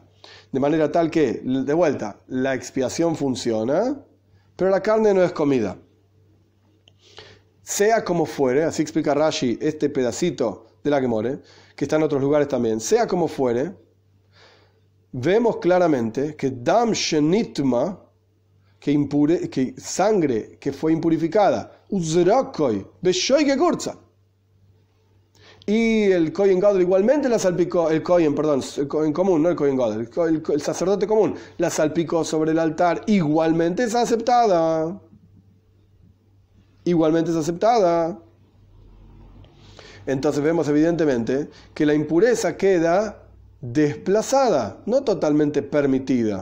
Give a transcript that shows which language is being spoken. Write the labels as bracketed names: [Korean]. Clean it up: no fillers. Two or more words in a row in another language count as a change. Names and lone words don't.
[Spanish] De manera tal que, de vuelta, la expiación funciona, pero la carne no es comida. Sea como fuere, así explica Rashi este pedacito de la Gemara, que está en otros lugares también. Sea como fuere, vemos claramente que [Hebrew] דם שניטמא, [Spanish] que sangre que fue impurificada, uzrakoi, beshoy gegurza. Y el [Hebrew] כהן גדול [Spanish] igualmente la salpicó, el Kohen común, no el [Hebrew] כהן גדול, [Spanish] el sacerdote común, la salpicó sobre el altar, igualmente es aceptada. Entonces vemos evidentemente que la impureza queda desplazada, no totalmente permitida.